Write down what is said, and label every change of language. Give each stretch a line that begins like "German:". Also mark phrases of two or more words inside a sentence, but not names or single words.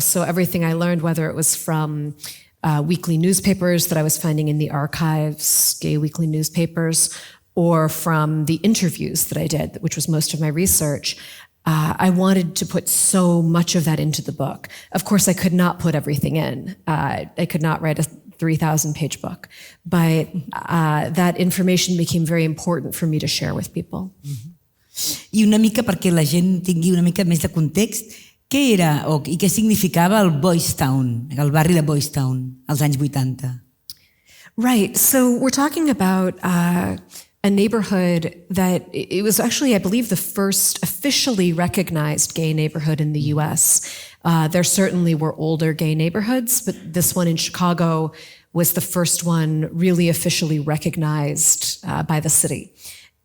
English: So everything I learned, whether it was from weekly newspapers that I was finding in the archives, gay weekly newspapers, or from the interviews that I did, which was most of my research, I wanted to put so much of that into the book. Of course, I could not put everything in. I could not write a 3,000-page book, but that information became very important for me to share with people.
Catalan: I una mica perquè la gent tingui una mica més de context, què era i què significava el Boys Town, el barri de Boys Town, als anys 80?
English: Right, so we're talking about a neighborhood that it was actually, I believe, the first officially recognized gay neighborhood in the US. There certainly were older gay neighborhoods, but this one in Chicago was the first one really officially recognized by the city.